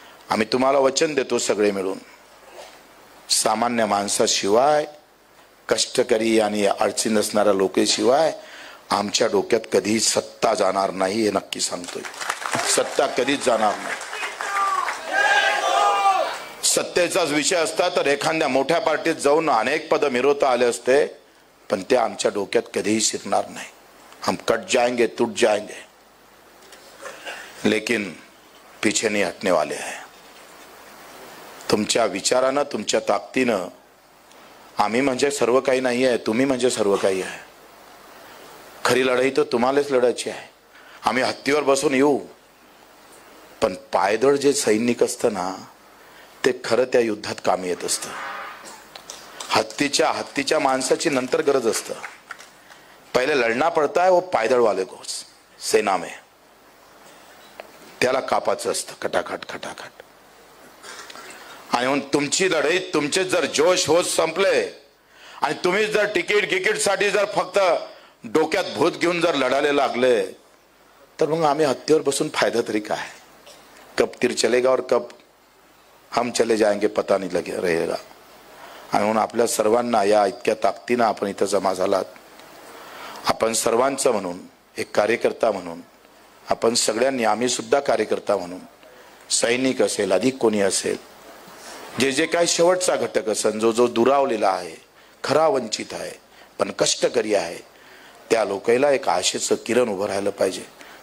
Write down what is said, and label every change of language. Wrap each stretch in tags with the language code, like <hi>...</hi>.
<mr>आम्ही तुम्हाला वचन देतो सगळे मिळून, सामान्य माणसाशिवाय, कष्टकरी आणि अडचणी असणाऱ्या लोकांशिवाय आमच्या डोक्यात कधी सत्ता जाणार नाही, हे नक्की सांगतोय. सत्ता कधीच जाणार नाही. सत्तेचाच विषय असता तर एखाद्या मोठ्या पार्टीत जाऊन अनेक पद मिळवता आले असते, पण ते आमच्या डोक्यात कधीही शिरणार नाही.</mr> <hi>हम कट जाएंगे, टूट जाएंगे, लेकिन पीछे नहीं हटने वाले हैं.</hi> <mr>तुमच्या विचारानं, तुमच्या ताकदीनं आम्ही म्हणजे सर्व काही नाही आहे, तुम्ही म्हणजे सर्व काही आहे. खरी लढाई तर तुम्हालाच लढायची आहे. आम्ही हत्तीवर बसून येऊ, पण पायदळ जे सैनिक असतं ना ते खरं त्या युद्धात कामी येत असतं. हत्तीच्या माणसाची नंतर गरज असतं.</mr> <hi>पहिले लढना पडता है वो पायदळ वाले को सेना में,</hi> <mr>त्याला कापाचं असतं खटाखट खटाखट. आणि म्हणून तुमची लढाई, तुमचे जर जोश होत संपले आणि तुम्ही जर तिकीटसाठी जर फक्त डोक्यात भूत घेऊन जर लढायला लागले तर मग आम्ही हत्तीवर बसून फायदा तरी काय?</mr> <hi>कब तीर चलेगा और कब हम चले जाएंगे पता नहीं लगे रहेगा.</hi> <mr>आणि म्हणून आपल्या सर्वांना या इतक्या ताकदीनं आपण इथं जमा झालात. आपण सर्वांचं म्हणून, एक कार्यकर्ता म्हणून, आपण सगळ्यांनी, आम्ही सुद्धा कार्यकर्ता म्हणून, सैनिक असेल, अधिक कोणी असेल, जे काय शेवटचा घटक असेल, जो दुरावलेला आहे, खरा वंचित आहे पण कष्टकरी आहे, त्या लोकांना एक आशेचं किरण उभं राहिलं पाहिजे.</mr>